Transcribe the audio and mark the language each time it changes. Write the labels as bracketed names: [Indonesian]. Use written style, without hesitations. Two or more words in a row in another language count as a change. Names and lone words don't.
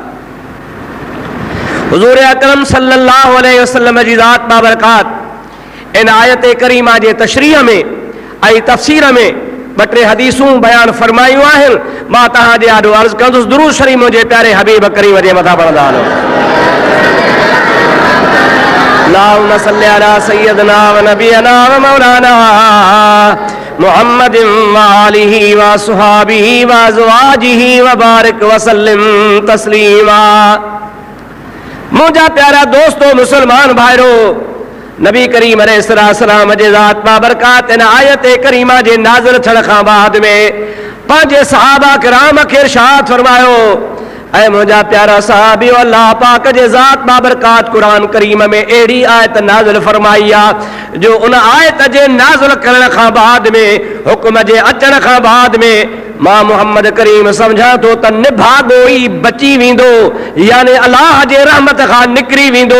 [Sindhi] हुज़ूर अकरम [Arabic] صلى الله عليه وسلم [Sindhi] जी ज़ात बाबरकात इन आयत करीमा जे तशरीह में ऐं तफ़सीर में ॿ टे हदीसूं बयान फरमायूं आहिनि। मां तव्हां जे आॾो अर्ज़ु कंदुसि, दुरूद शरीफ़ मुंहिंजे प्यारे हबीब करीम जे मथां पढ़ंदा हलो। [Arabic] اللهم صل على سيدنا ونبينا ومولانا محمد وآله وأصحابه وأزواجه وبارك وسلم تسليما. [Sindhi] मुंहिंजा प्यारा दोस्तो मुसलमान भाइरो, नबी करीम अलैहिस्सलाम जे ज़ात बाबरकात इन आयत करीमा जे नाज़िल थियण खां बाद में पंहिंजे सहाबा किराम खे इरशाद फरमायो, ऐं मुंहिंजा प्यारा सहाबियो, अल्लाह पाक जे ज़ात बाबरकात कुरान करीम में अहिड़ी आयत नाज़िल फरमाई आहे जो उन आयत जे नाज़िल करण खां बाद में, हुक्म जे अचण खां बाद में मां मोहम्मद करीम समझा थो त निभागो ई बची वेंदो, यानी अल्लाह जे रहमत खां निकिरी वेंदो।